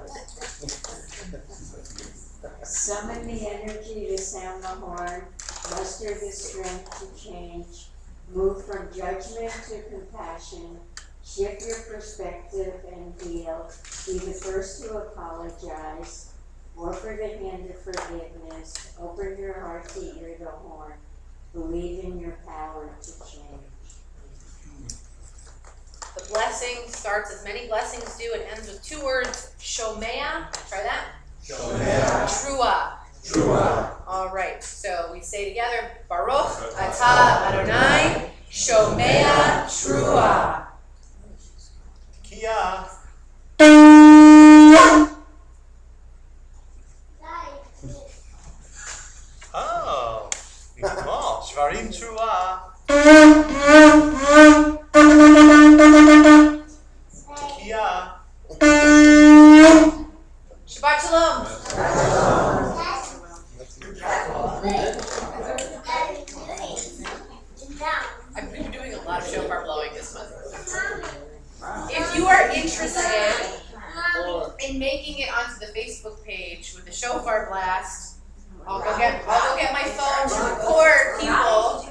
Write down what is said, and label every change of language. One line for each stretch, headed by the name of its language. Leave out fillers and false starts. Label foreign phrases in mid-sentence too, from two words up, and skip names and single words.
English: Summon the energy to sound the horn, muster the strength to change, move from judgment to compassion, shift your perspective and heal, be the first to apologize, offer the hand of forgiveness, open your heart to hear the horn, believe in your power to change. The blessing starts as many blessings do. It ends with 2 words, shomea. Try that. Shomea. Trua. Trua. All right, so we say together,
Hebrew: ברוך אתה אדוני, שומע תרועה.
English: Kia. Oh, small.
Hebrew: שברים תרועה. Kia. שבת שלום.
English: I've been doing a lot of shofar blowing this month. If you are interested in making it onto the Facebook page with the shofar blast, I'll go get my phone to record people.